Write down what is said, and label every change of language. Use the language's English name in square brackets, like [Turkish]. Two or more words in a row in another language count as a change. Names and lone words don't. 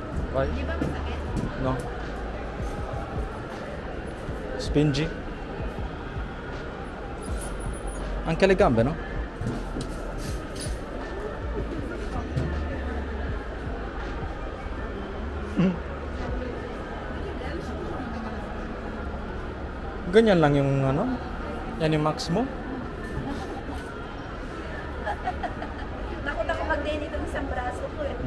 [English] Why? [Filipino] Di ba masakit? [Italian] No. Spingi. Anche le gambe, no? [Filipino] Ganyan lang yung ano? Yan yung max mo? Takot ako mag-date itong isang braso ko eh.